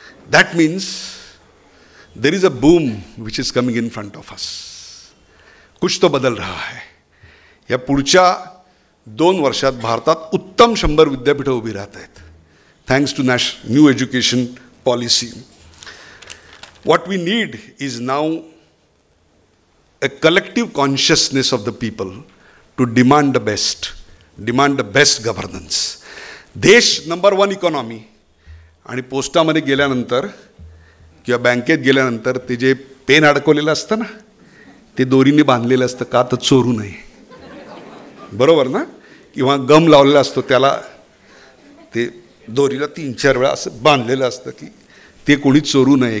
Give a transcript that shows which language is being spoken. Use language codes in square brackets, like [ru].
[en] That means there is a boom which is coming in front of us. [hi] कुछ तो बदल रहा है. [mr] या पुढच्या 2 वर्षात भारतात उत्तम 100 विद्यापीठं उभी राहत आहेत, [en] Thanks to new education policy. What we need is now a collective consciousness of the people to demand the best governance. [mr] देश नंबर 1 इकॉनॉमी, आणि पोस्टामध्ये गेल्यानंतर किंवा बँकेत गेल्यानंतर ते जे पेन अडकवलेलं असतं ना, ते दोरीने बांधलेलं असतं, का तर चोरू नये, बरोबर ना? किंवा गम लावलेला असतो, त्याला ते दोरीला 3-4 वेळा असं बांधलेलं असतं की ते कोणी चोरू नये.